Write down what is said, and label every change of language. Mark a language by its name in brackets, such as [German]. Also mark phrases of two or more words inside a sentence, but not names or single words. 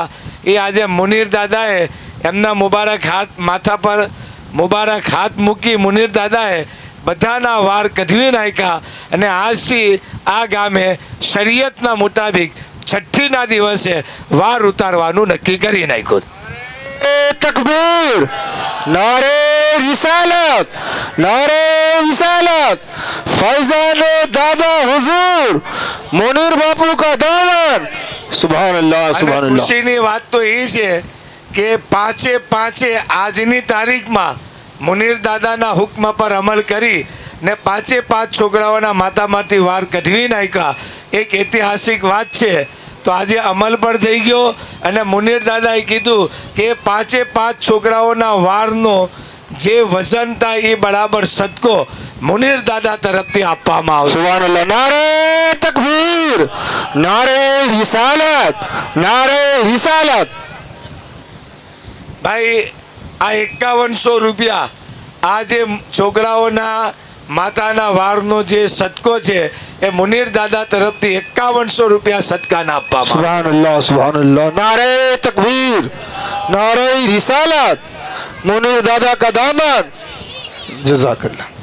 [Gujarati] એ આજે મુનીર દાદાએ એમના મુબારક હાથ માથા પર મુબારક હાથ મૂકી મુનીર દાદાએ બધાના વાર કઢવી નાખ્યા. અને આજથી આ ગામે શરીયતના મુતાબિક છઠ્ઠીના દિવસે વાર ઉતારવાનું નક્કી કરી નાખ્યું. [Urdu] تکبیر، نعرۂ رسالت، نعرۂ رسالت, فیضانِ دادا حضور، منیر باپو کا دامن. [Arabic] سبحان الله، سبحان الله. [Gujarati] ખુશીની વાત તો એ છે કે 5 આજની તારીખમાં મુનીર દાદાના હુક્મ પર અમલ કરી ને 5 છોકરાઓના માથામાંથી વાર કઢવી નાખ્યા. એક ઐતિહાસિક વાત છે. તો આજે અમલ પણ થઈ ગયો અને મુનીર દાદાએ કીધું કે 5 છોકરાઓના વારનો જે વજન થાય એ બરાબર સદકો મુનીર દાદા તરફથી આપવામાં આવશે. [Arabic] سبحان الله. [Urdu] نعرۂ تکبیر، نعرۂ رسالت، نعرۂ رسالت. [Gujarati] ભાઈ આ 5100 રૂપિયા આ જે છોકરાઓના માતાના વારનો જે સદકો છે એ મુનીર દાદા તરફથી 5100 રૂપિયા સદકાના આપવામાં. [Arabic] سبحان الله، سبحان الله. [Urdu] نعرۂ تکبیر، نعرۂ رسالت، منیر دادا کا دامن. [Arabic] جزاك الله.